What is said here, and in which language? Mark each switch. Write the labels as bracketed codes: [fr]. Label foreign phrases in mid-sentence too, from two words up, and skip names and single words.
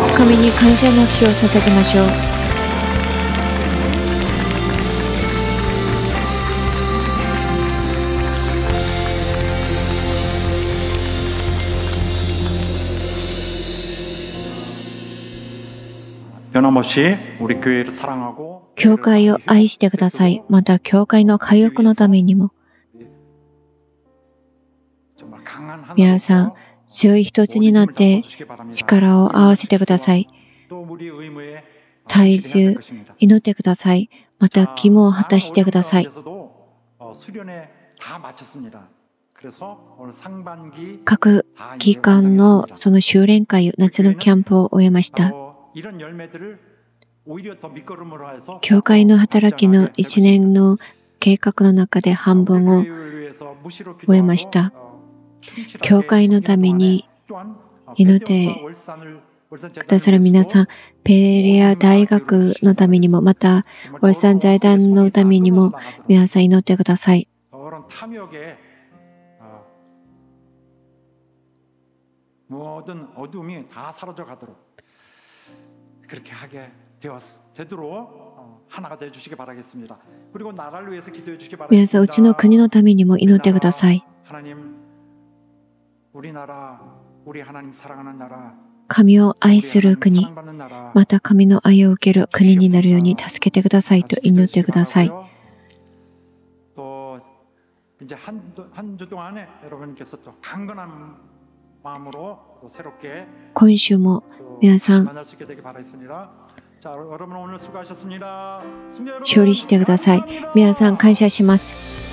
[ja] 神に感謝の拍手を捧げましょう。 [ko] 변함없이 우리 교회를 사랑하고 [ja] 教会を愛してください。また教会の回復のためにも。 [ko] 정말 강한 [ja] 皆さん、強い一つになって力を合わせてください。 [ko] 또 우리 의무에 [ja] 絶えず祈ってください。また義務を果たしてください。 [ko] 수련회 다 마쳤습니다. 그래서 오늘 상반기 [ja] 各期間のその修練会、夏のキャンプを終えました。 [ko] 이런 열매들을 오히려 더 밑거름으로 해서 [ja] 教会の働きの1年の計画の中で半分を 終えました。教会のために祈ってくださる皆さん、ペレア大学のためにも、また、オルサン財団のためにも、皆さん祈ってください。 [ko] 모든 어둠이 다 사라져 가도록 그렇게 하게 되도록 하나가 되어 주시기 바라겠습니다. 그리고 나라를 위해서 기도해 주시기 바랍니다. [ja] 皆さん、うちの国のためにも祈ってください。 [ko] 하나님, 우리나라, 우리 하나님 사랑하는 나라, [ja] 神を愛する国、また神の愛を受ける国になるように助けてくださいと祈ってください。 [ko] 또 이제 한 주 동안에 여러분께서 또 강건한 마음으로 또 새롭게 [ja] 今週も皆さん [ko] 만날 수 있게 되길 바라겠습니다. 자, 여러분 오늘 수고하셨습니다. [ja] 勝利してください。皆さん感謝します。